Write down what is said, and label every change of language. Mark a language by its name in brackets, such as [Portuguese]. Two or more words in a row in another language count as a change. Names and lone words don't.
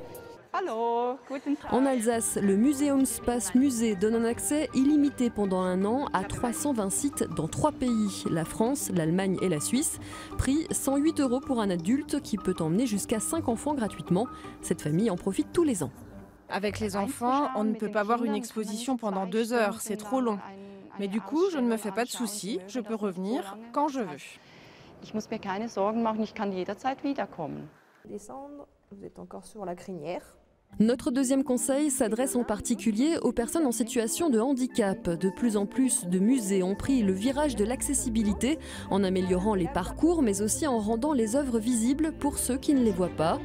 [French] En Alsace, le Museumspass Musée donne un accès illimité pendant un an à 320 sites dans 3 pays, la France, l'Allemagne et la Suisse. Prix 108 € pour un adulte qui peut emmener jusqu'à 5 enfants gratuitement. Cette famille en profite tous les ans. Avec les enfants, on ne peut pas voir une exposition pendant 2 heures, c'est trop long. Mais du coup, je ne me fais pas de soucis, je peux revenir quand je veux. [German] Ich muss mir keine Sorgen machen, ich kann jederzeit wiederkommen. [French] Descendre, vous êtes encore sur la crinière. Notre deuxième conseil s'adresse en particulier aux personnes en situation de handicap. De plus en plus de musées ont pris le virage de l'accessibilité en améliorant les parcours mais aussi en rendant les œuvres visibles pour ceux qui ne les voient pas.